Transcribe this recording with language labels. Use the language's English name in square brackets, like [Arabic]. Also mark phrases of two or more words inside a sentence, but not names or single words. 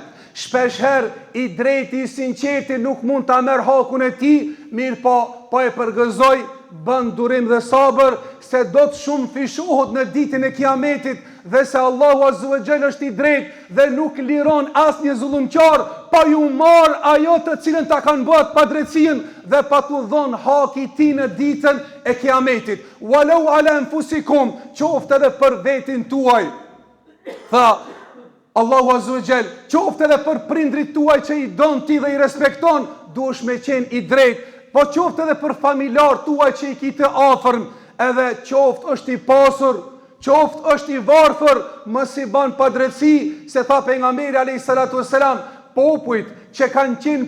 [Albanian] Shpesh herë i drejti i sinqerti nuk mund ta merr hakun e tij, mirë po e përgëzoj, bën durim dhe sabër, se do të shumë fishohet në ditën e kiametit, dhe se Allahu [Arabic] عز وجل [Albanian] është i drejtë dhe nuk liron asnjë zullumqar pa ju marr ajo të cilën ta kanë bërë padrejtësinë dhe pa t'u dhënë haki i tij në ditën e kiametit. [Arabic] ولو على أنفسكم, [Albanian] qoftë edhe për vetin tuaj. Tha Allahu [Arabic] عز وجل, [Albanian] qoftë edhe për prindrit tuaj që i don ti dhe i respekton, duhesh me qenë i drejtë, po qoftë edhe për familjar tuaj që i ki të afërm, edhe qoftë është i pasur, qoftë është i varfër, mos i bën padrejtësi, se tha pejgamberi [Arabic] عليه الصلاة والسلام, [Albanian] popujt që kanë qenë